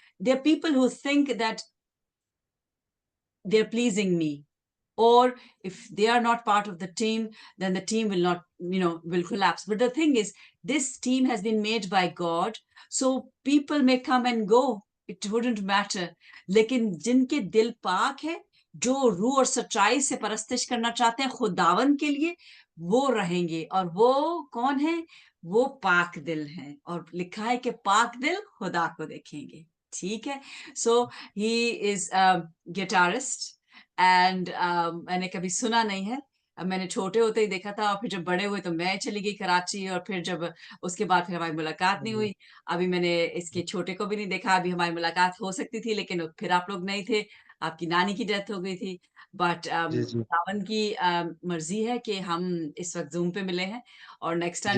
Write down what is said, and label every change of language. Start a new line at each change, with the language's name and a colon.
English: There are people who think that they're pleasing me, or if they are not part of the team, then the team will not, will collapse. But the thing is, this team has been made by God, so people may come and go, it wouldn't matter.
Hindi: लेकिन जिनके दिल पाक है, जो रूह और सच्चाई से परस्तिश करना चाहते हैं खुदावन के लिए, वो रहेंगे. और वो कौन है? वो पाक दिल हैं, और लिखा है कि पाक दिल खुदा को देखेंगे. ठीक है.
English: So he is a guitarist, and
Hindi: मैंने कभी सुना नहीं है. मैंने छोटे होते ही देखा था, और फिर जब बड़े हुए तो मैं चली गई कराची, और फिर जब उसके बाद फिर हमारी मुलाकात नहीं हुई. अभी मैंने इसके छोटे को भी नहीं देखा. अभी हमारी मुलाकात हो सकती थी, लेकिन फिर आप लोग नहीं थे, आपकी नानी की डेथ हो गई थी.
English: but
Hindi: जी जी सावन की मर्जी है कि हम इस वक्त जूम पे मिले हैं, और नेक्स्ट टाइम